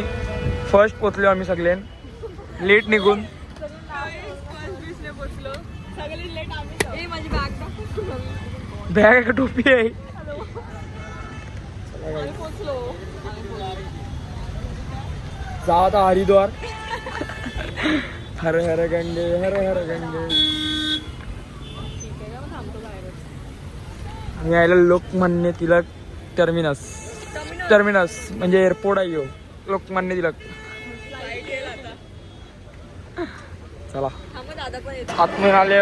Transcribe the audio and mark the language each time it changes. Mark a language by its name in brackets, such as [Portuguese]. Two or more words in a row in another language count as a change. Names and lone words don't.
[Marathi] फर्स्ट पोचलो आम्ही सगळे लेट निघून. बॅग का टोपी आहे. जाऊ आता हरिद्वार. हर हर गंगे हर हर गंगे. मी यायला लोकमान्य तिलक टर्मिनस म्हणजे एअरपोर्ट आहे. लोकमान्य तिलक. चला आतमध्ये आले.